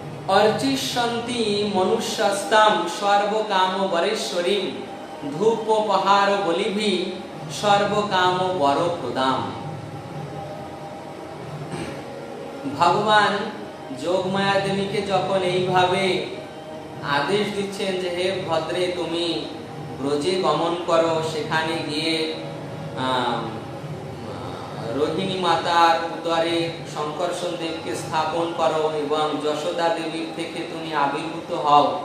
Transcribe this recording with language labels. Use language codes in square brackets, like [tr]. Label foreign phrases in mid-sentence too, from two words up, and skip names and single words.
[sa] अर्चिष्यन्ति मनुष्यस्तां सर्वकाम वरेश्वरीं धूपोपहार बलिभि सर्वकाम वर प्रदाम। [bn] भगवान যোগমায়া দেবীকে যখন এইভাবে আদেশ দিচ্ছেন যে হে ভদ্রে তুমি ব্রজে গমন করো, সেখানে গিয়ে রোহিণী মাতার উদরে শঙ্কর্ষণ দেবকে স্থাপন করো এবং যশোদা দেবীর থেকে তুমি আবির্ভূত হও।